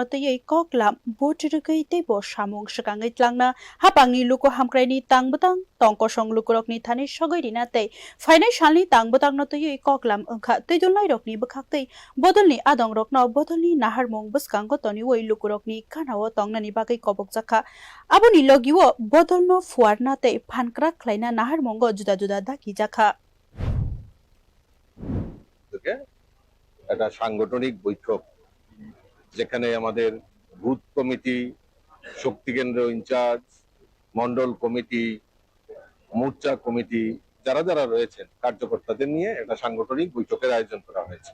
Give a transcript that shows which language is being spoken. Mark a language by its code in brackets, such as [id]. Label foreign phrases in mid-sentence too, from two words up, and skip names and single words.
[trp] tei koklam botrugei teibo samung skangai tlangna hapangni luko hamkraini tangbutang tongkosong lukorokni thani sogoirina tei phainai salni tangbutangno tei koklam ongkha tuijulnai rokni bwkhaktei bodolni adong rokno bodolni naharmung bwskango toniwoi lukurokni kanao tongnani bagui kobokjakha aboni logiwo bodolno fuarna tei phankra khlaina naharmungo juda juda dakijakha [bn] একটা সাংগঠনিক বৈঠক যেখানে আমাদের বুথ কমিটি শক্তি কেন্দ্র ইনচার্জ মন্ডল কমিটি মোর্চা কমিটি যারা যারা রয়েছেন কার্যকর্তাদের নিয়ে একটা সাংগঠনিক বৈঠকের আয়োজন করা হয়েছে।